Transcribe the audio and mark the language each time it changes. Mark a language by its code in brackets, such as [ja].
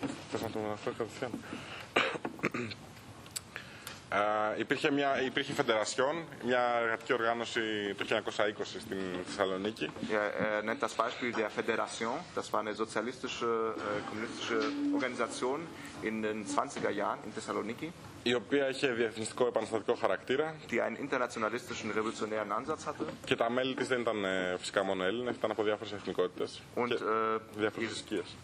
[el] Θες να το μεταφέρω κατευθείαν. Υπήρχε Φεντερασιόν, μια εργατική οργάνωση το 1920 στην Θεσσαλονίκη. [de] Nennt das Beispiel der Fédération. Das war eine sozialistische, kommunistische Organisation in den 20er Jahren in Thessaloniki. [el] Η οποία είχε διεθνιστικό επαναστατικό χαρακτήρα. [de] Die einen internationalistischen, revolutionären Ansatz hatte. [el] Και τα μέλη της δεν ήταν φυσικά μόνο Έλληνες, ήταν από διάφορες εθνικότητες [de] und, [el] και διάφορες θρησκείες.